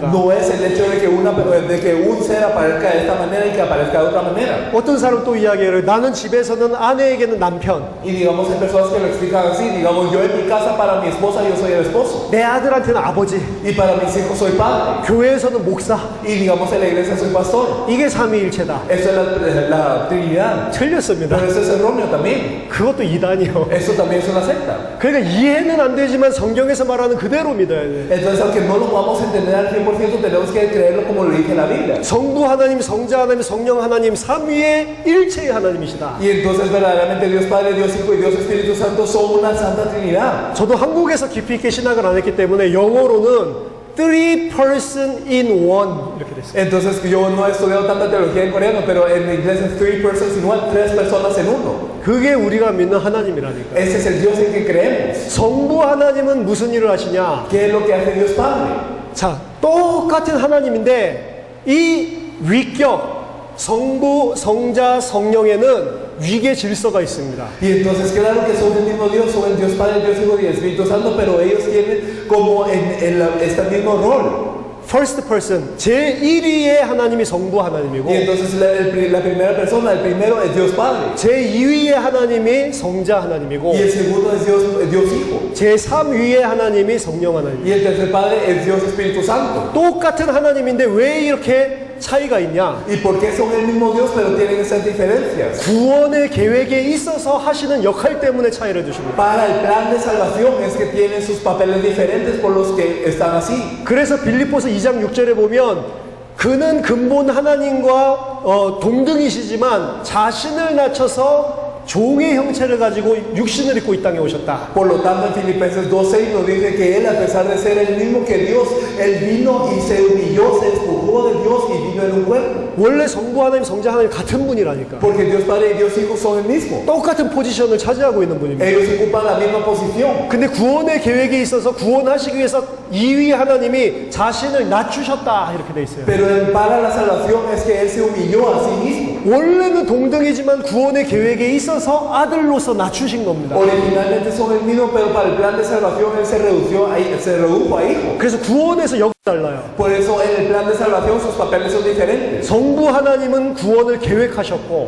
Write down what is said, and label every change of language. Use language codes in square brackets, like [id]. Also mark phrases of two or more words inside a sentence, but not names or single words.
[es] No es el hecho de que un ser aparezca de esta manera y que aparezca de otra manera. [ko] 어떤 사람 또 이야기를 나는 집에서는 아내에게는 남편, [es] Y digamos, hay personas que lo explican así. Digamos, yo en mi casa para mi esposa yo soy el esposo. [ko] 내 아들한테는 아버지, [es] Y para mis hijos soy padre. [ko] 교회에서는 목사. [es] Y digamos, en la iglesia soy pastor. [ko] 이게 삼위일체다. [es] Eso es la Trinidad. [ko] 틀렸습니다. [es] Pero eso es erróneo también. [ko] 그것도 이단이요. [es] Eso también es una secta. [ko] 그러니까 이해는 안 되지만 성경에서 말하는 그대로 믿어야 돼. [es] Entonces, aunque no lo vamos a entender al 100%, tenemos que creerlo como lo dice la Biblia. [ko] 성부 하나님, 성자 하나님, 성령 하나님, 삼위의 일체의 하나님이시다. [es] Y entonces, verdaderamente, Dios Padre, Dios Hijo y Dios Espíritu Santo son una santa Trinidad. [ko] 저도 한국에서 깊이 있게 신학을 안 했기 때문에 영어로는 [en] three person in one [ko] 이렇게 됐어요. [es] Entonces, yo no he estudiado tanta teología en coreano, pero en inglés es [en] three persons in one, [es] tres personas en uno. [ko] 그게 우리가 믿는 하나님이라니까. [es] Ese es el Dios en que creemos. [ko] 성부 하나님은 무슨 일을 하시냐? [es] ¿Qué es lo que hace Dios Padre? [ko] 자, 똑같은 하나님인데 이 위격, 성부, 성자, 성령에는 위계 질서가 있습니다. [es] Y entonces, claro que son el mismo Dios, son el Dios Padre, Dios Hijo y Espíritu Santo, pero ellos tienen como este mismo rol. [en] First person, [ko] 제1위의 하나님이 성부 하나님이고 [es] Y entonces la primera persona, el primero es Dios Padre. [ko] 제2위의 하나님이 성자 하나님이고 [es] Y el segundo es Dios Hijo. [ko] 제3위의 하나님이 성령 하나님. [es] Y el tercer Padre es Dios Espíritu Santo. [ko] 똑같은 하나님인데 왜 이렇게 차이가 있냐? [es] ¿Y por qué son el mismo Dios pero tienen esas diferencias? [ko] 구원의 계획에 있어서 하시는 역할 때문에 차이를 두십니다. [es] Para el plan de salvación es que tienen sus papeles diferentes por los que están así. [ko] 그래서 빌립보서 2장 6절에 보면 그는 근본 하나님과 동등이시지만 자신을 낮춰서 종의 형체를 가지고 육신을 입고 이 땅에 오셨다. [es] Por lo tanto, en Filipenses 2:6 nos dice que él, a pesar de ser el mismo que Dios, él vino y se humilló, se despojó de Dios y vino en un cuerpo. [ko] 원래 성부 하나님, 성자 하나님 같은 분이라니까. [es] Porque Dios Padre y Dios Hijo son el mismo. [ko] 똑같은 포지션을 차지하고 있는 분입니다. [es] Ellos ocupan la misma posición. [ko] 근데 구원의 계획에 있어서 구원하시기 위해서 2위 하나님이 자신을 낮추셨다 이렇게 돼 있어요. [es] Pero para la salvación es que él se humilló a sí mismo. [ko] 원래는 동등이지만 구원의 계획에 있어서 아들로서 낮추신 겁니다. [es] Originalmente son el mismo, pero para el plan de salvación él se redujo a hijo. [ko] 그래서 구원에서 역이 달라요. [es] Por eso en el plan de salvación sus papeles son diferentes. [ko] 성부 하나님은 구원을 계획하셨고